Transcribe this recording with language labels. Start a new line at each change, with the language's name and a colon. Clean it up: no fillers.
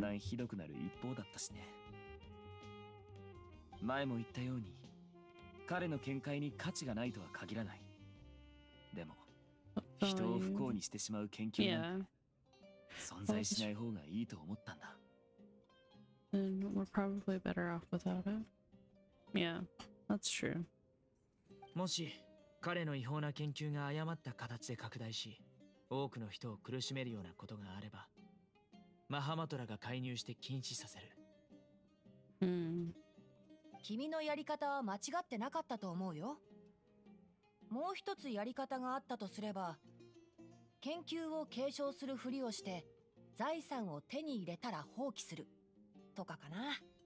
Japanese: だんひどくなる一方だったしね。前も言ったように彼の見解に価値がないとは限らない。でも人を不幸にしてしまう研究なんて存在しない方がいいと思ったんだ。
English: Then we're probably better off without it. Yeah, that's true.
Japanese: もし彼の違法な研究が誤った形で拡大し、多くの人を苦しめるようなことがあれば、●が介入して禁止させる。君のやり方は間違ってなかったと思うよ。もう一つやり方があったとすれば、研究を継承するふりをして財産を手に入れたら放棄するとかかな。